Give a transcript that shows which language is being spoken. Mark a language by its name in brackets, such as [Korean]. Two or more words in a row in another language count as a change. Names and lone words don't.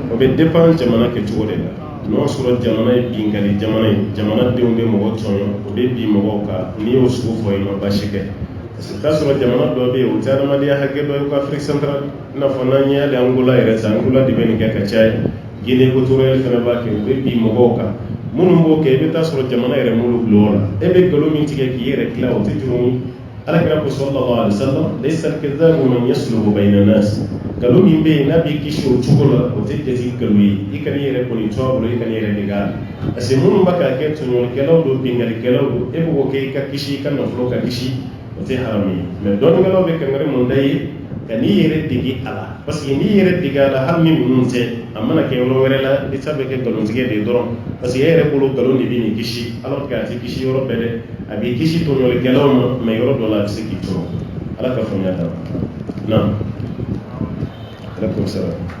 [Bambara] O bɛ dépend jamana kɛcogo de la n'o sɔrɔ jamana ye binkali jamana ye jamanadenw bɛ mɔgɔ tɔɲɔ o bɛ bin mɔgɔw kan n'i y'o sugu fɔ i ma baasi kɛ [French] parce que [Bambara] i bɛ t'a sɔrɔ jamana dɔ bɛ yen o tɛ adamadenya hakɛ dɔ ye ko Afrique centrale i n'a fɔ n'an ye hali Angola yɛrɛ ta Angola de bɛ nin kɛ ka caya Guinée équatoriale fana b'a kɛ u bɛ bin mɔgɔw kan minnu b'o kɛ i bɛ t'a sɔrɔ jamana yɛrɛ m'olu bila o la e bɛ nkalon min tigɛ k'i yɛrɛ tila o tɛ jurumi alakira ko [Arabic] صلى الله عليه وسلم ليس الكذاب من يصلح بين الناس [Bambara] nkalon min bɛ yen n'a b'i kisi o cogo la o tɛ jate nkalon ye i kana i yɛrɛ kɔni to a bolo i kana i yɛrɛ dege a la [French] parce que [Bambara] minnu b'a k'a kɛ tɔɲɔlikɛlaw don bingalikɛlaw don e bɛ k'o kɛ i ka kisi i ka nafolo ka kisi o tɛ haramu ye mais dɔnnikɛlaw bɛ kankari mun da ye ka n'i yɛrɛ dege a la [French] parce que [Bambara] n'i yɛrɛ dege a la hali ni ninnu tɛ a mana kɛ yɔrɔ wɛrɛ la i ta bɛ kɛ nkalontigɛ de ye dɔrɔn [French] parce que [Bambara] e yɛrɛ bolo nkalon de bɛ nin kisi [French] alors que [Bambara] a tɛ kisi yɔrɔ bɛɛ dɛ a b'i kisi tɔɲɔlikɛlaw ma mais yɔrɔ dɔ la a bɛ se k'i tɔɲɔ ala ka faamuya d'a ma naam [Arabic] عليكم السلام.